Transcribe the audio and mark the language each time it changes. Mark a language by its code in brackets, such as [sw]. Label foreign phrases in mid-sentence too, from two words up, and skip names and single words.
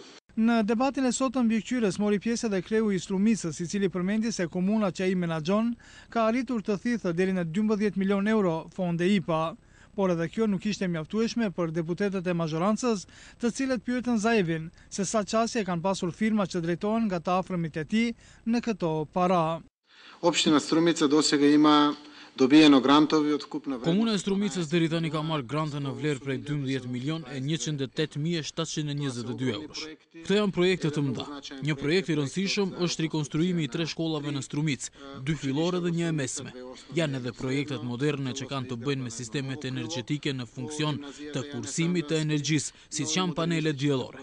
[sq] Në debatin e sotëm mbikëqyrës mori pjesë edhe kreu i Strumicës, i cili përmendi se komuna që ai menaxhon ka arritur të thithë deri në 12 milion euro fonde IPA. Por edhe kjo nuk ishte mjaftueshme për deputetët e mazhorancës, të cilët pyetën Zaevin se sa qasje kanë pasur firma që drejtohen nga të afërmit e tij në këto para. [mk] Општина Струмица досега има добиено грантови од скупно вредности. [sq] Komuna e Strumicës deri tani ka marrë grante në vlerë prej 12 milion e 108.722 eurosh. Këto janë projekte të mëdha. Një projekt i rëndësishëm është rikonstruimi i 3 shkollave në Strumicë, 2 fillore dhe një e mesme. Janë edhe projektet moderne që kanë të bëjnë me sistemet energjetike në funksion të kursimit të energjisë, siç janë panelet diellore.